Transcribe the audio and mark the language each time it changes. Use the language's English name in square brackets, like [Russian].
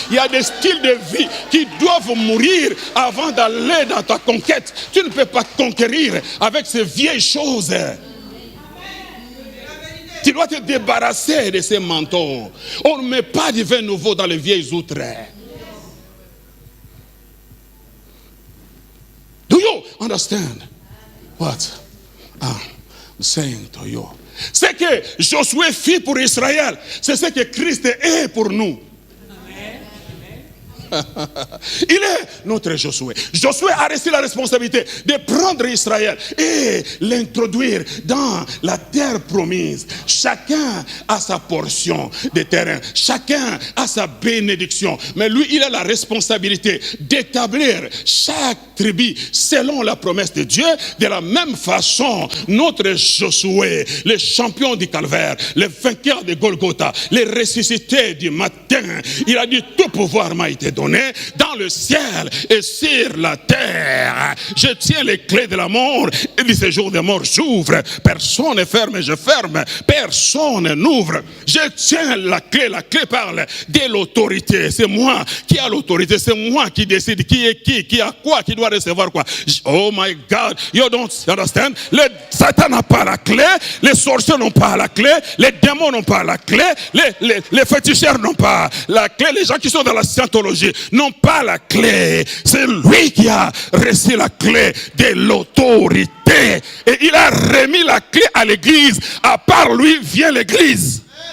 [French] Il y a des styles de vie qui doivent mourir avant d'aller dans ta conquête. Tu ne peux pas conquérir avec ces vieilles choses. Tu dois te débarrasser de ces manteaux. On ne met pas du vin nouveau dans les vieilles outres. [English] Do you understand what I'm saying to you? [French] Ce que Josué fit pour Israël, c'est ce que Christ est pour nous. Il est notre Josué. Josué a reçu la responsabilité de prendre Israël et l'introduire dans la terre promise. Chacun a sa portion de terrain. Chacun a sa bénédiction. Mais lui, il a la responsabilité d'établir chaque tribu selon la promesse de Dieu. De la même façon, notre Josué, le champion du calvaire, le vainqueur de Golgotha, le ressuscité du matin, il a dit tout pouvoir m'a été donné. donné dans le ciel et sur la terre. Je tiens les clés de la mort et du séjour des morts. J'ouvre, personne ne ferme et je ferme, personne n'ouvre. Je tiens la clé parle de l'autorité. C'est moi qui a l'autorité, c'est moi qui décide qui est qui a quoi, qui doit recevoir quoi. [English] Oh my God, you don't understand? [French] Le Satan n'a pas la clé, les sorciers n'ont pas la clé, les démons n'ont pas la clé, les féticheurs n'ont pas la clé, les gens qui sont dans la scientologie n'ont pas la clé. C'est lui qui a reçu la clé de l'autorité. Et il a remis la clé à l'église. À part lui vient l'église.